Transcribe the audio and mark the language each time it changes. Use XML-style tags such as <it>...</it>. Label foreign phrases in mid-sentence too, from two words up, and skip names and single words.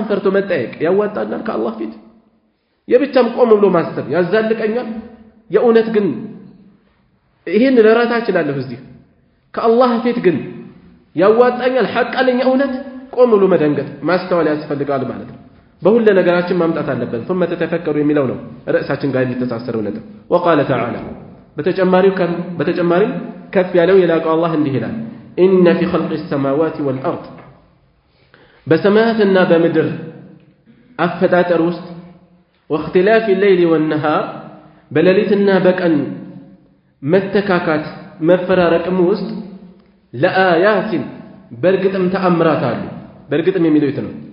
<am>ፈርቶ መጠየቅ ያዋጣናል ከአላህ ፊት የብቻም ቆም ብሎ ማሰብ ያዛልቀኛል የእውነት ግን ይሄን ለራታ ይችላል እዚህ ከአላህ ፊት ግን ያዋጣኛል ሐቅ አለኝ እውነት ቆም ብሎ መደንገጥ ማስተዋል ያስፈልጋል ማለት ነው በሁሉ ነገራችን ማምጣት አለበት</am> <ar>ثم تتفكروا</ar> <am>የሚለው ነው ራሳችን ጋር የሚተሳሰረው ነገር</am> <ar>وقال تعالى</ar> <am>በተጨማሪም ከፍ ያለው የላቀው አላህ እንዲህ ይላል</am> <ar>ان في خلق السماوات والارض</ar> <am>በሰማያትና በምድር አፈጣጠር ውስጥ</am> <ar>واختلاف الليل والنهار</ar> <am>በሌሊትና በቀን መተካካት መፈራረቅም ውስጥ ለአያት በርግጥም ተአምራት አሉ በርግጥም የሚለው የት ነው</am>